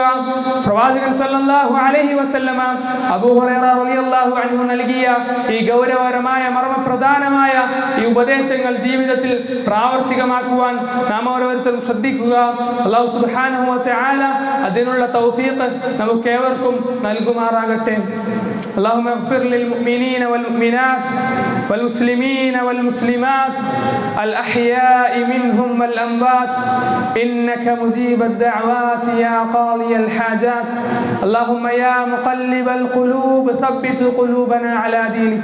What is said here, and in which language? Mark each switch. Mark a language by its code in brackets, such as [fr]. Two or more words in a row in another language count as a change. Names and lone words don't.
[ml] പ്രവാചകൻ [ar] صلى الله عليه وسلم [ml] അബൂ ഹുറൈറ [ar] رضي الله عنه [ml] നൽകിയ ഈ ഗൗരവകരമായ മർമ്മപ്രധാനമായ ഈ ഉപദേശങ്ങൾ ജീവിതത്തിൽ പ്രാവർത്തികമാക്കുവാൻ നാം ഓരോരുത്തരും ശ്രദ്ധിക്കുക. അല്ലാഹു [ar] سبحانه و تعالى [ml] അതിനുള്ള തൗഫീഖ് നമുക്ക് ഏവർക്കും നൽകുമാറാകട്ടെ. [ar] اللهم اغفر للمؤمنين والمؤمنات والمسلمين والمسلمات الأحياء منهم والأموات إنك مجيب الدعوات يا قاضي الحاجات. اللهم يا مقلب القلوب ثبت قلوبنا على دينك.